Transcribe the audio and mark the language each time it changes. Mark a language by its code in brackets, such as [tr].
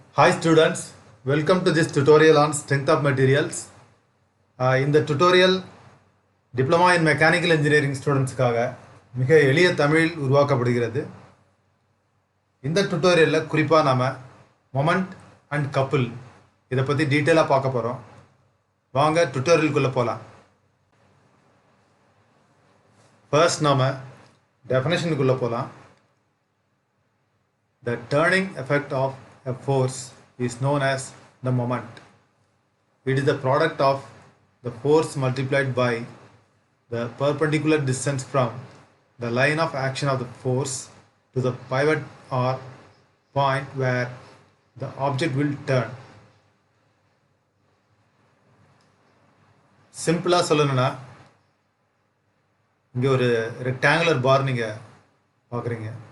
[en] Hi students, welcome to this tutorial on strength of materials. In the tutorial, Diploma in Mechanical Engineering [ta] ஸ்டூடெண்ட்ஸ்க்காக மிக எளிய தமிழில் உருவாக்கப்படுகிறது. இந்த டுட்டோரியலில் குறிப்பாக நாம் மொமெண்ட் அண்ட் கப்புள் இதை பற்றி டீட்டெயிலாக பார்க்க போகிறோம். வாங்க டுட்டோரியலுக்குள்ளே போகலாம். ஃபர்ஸ்ட் நாம் டெஃபினேஷனுக்குள்ளே போகலாம். [en] The turning effect of a force is known as the moment. It is the product of the force multiplied by the perpendicular distance from the line of action of the force to the pivot or point where the object will turn. [ta] சிம்பிளாக சொல்லணும்னா இங்கே ஒரு rectangular பார் நீங்கள் பார்க்குறீங்க.